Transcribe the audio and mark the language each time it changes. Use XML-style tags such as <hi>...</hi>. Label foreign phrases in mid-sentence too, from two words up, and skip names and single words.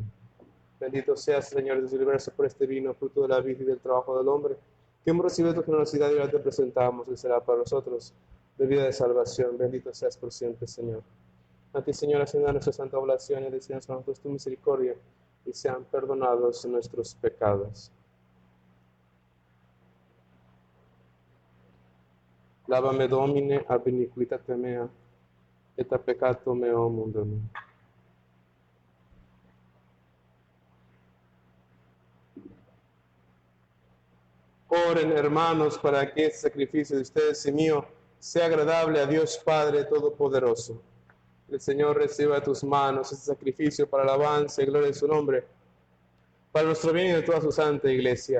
<es>Bendito seas, Señor, Dios del universo, por este vino, fruto de la vida y del trabajo del hombre, que hemos recibido tu generosidad y ahora te presentamos, y será para nosotros de vida de salvación. Bendito seas por siempre, Señor. A ti, Señor, ascienda nuestra santa oración y deseamos a nosotros tu misericordia, y sean perdonados nuestros pecados. Lávame,</es> <la>Domine, ab iniquitate mea, et a peccato meo mundo meo.</la> <es>Oren, hermanos, para que este sacrificio de ustedes y mío sea agradable a Dios Padre Todopoderoso. El Señor reciba de tus manos este sacrificio para alabanza y gloria de su nombre, para nuestro bien y de toda su santa Iglesia.</es>